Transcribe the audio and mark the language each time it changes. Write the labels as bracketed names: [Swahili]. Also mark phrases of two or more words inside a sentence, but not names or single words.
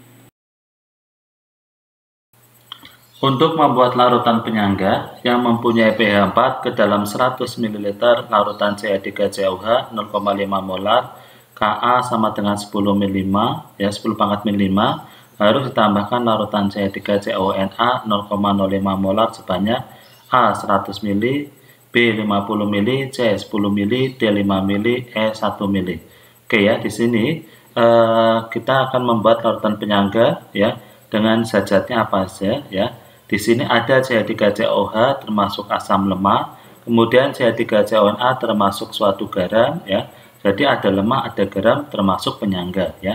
[Indonesian] Untuk membuat larutan penyangga yang mempunyai pH 4 ke dalam 100 ml larutan CH3COH 0,5 molar, Ka sama dengan 10 min 5 ya, 10 pangkat min 5, harus ditambahkan larutan CH3CONA 0,05 molar sebanyak A 100 ml, B 50 ml, C 10 ml, D 5 ml, E 1 ml. Oke ya, di sini kita akan membuat larutan penyangga ya dengan zat-zatnya apa saja ya. Di sini ada CH3COH termasuk asam lemah, kemudian CH3CONA termasuk suatu garam ya. Jadi ada lemah, ada garam termasuk penyangga ya.